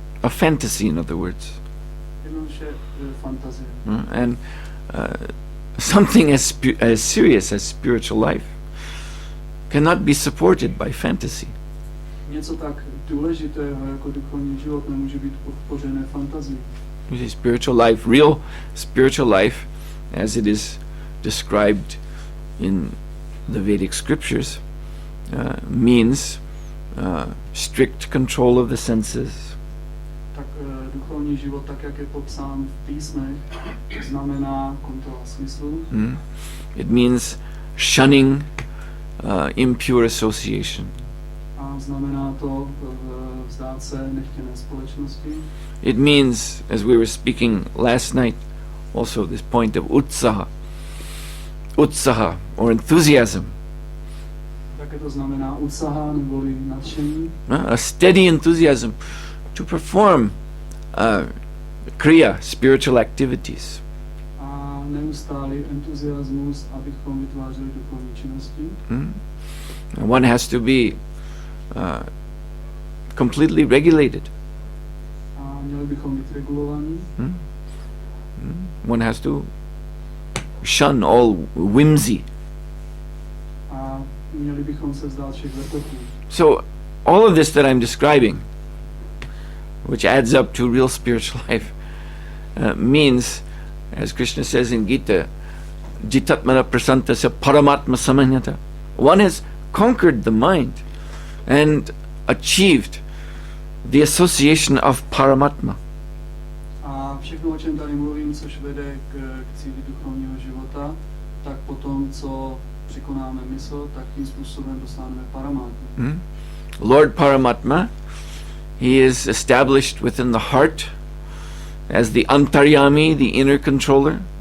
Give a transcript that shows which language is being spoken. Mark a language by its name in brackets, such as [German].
[English] A fantasy, in other words. [Czech] Jednoduše fantazie. [English] And something as serious as spiritual life cannot be supported by fantasy. [Czech] Něco tak důležitého jako duchovní život nemůže být podpořené fantazií. [English] Spiritual life, real spiritual life, as it is described in the Vedic scriptures, means strict control of the senses. [Czech] Tak duchovní život, tak jak je popsán v písmech, znamená kontrola smyslu. [English] It means shunning impure association. [Czech] A znamená to vzdát se nechtěné společnosti. [English] It means, as we were speaking last night, also this point of utsaha or enthusiasm. [Czech] Také to znamená utsaha neboli nadšení. [English] A steady enthusiasm to perform kriya, spiritual activities. [Czech] A neustálý entuziasmus, abychom vytvářeli duchovní činnosti. [English] One has to be completely regulated. [Czech] A měli bychom být regulovaní. [English] One has to shun all whimsy. [Czech] A měli bychom se vzdát všech vrtoků. [English] So all of this that I'm describing, which adds up to real spiritual life, means, as Krishna says in Gita, [Sanskrit] jitatmana prasantasya paramatma samanyata. [English] One has conquered the mind and achieved the association of Paramatma. [Czech] A všechno, o čem tady mluvím, což vede k cíli duchovního života, tak potom, co překonáme mysl, tak tím způsobem dosáhneme Paramatma. [English] Lord Paramatma, he is established within the heart as the Antaryami, the inner controller.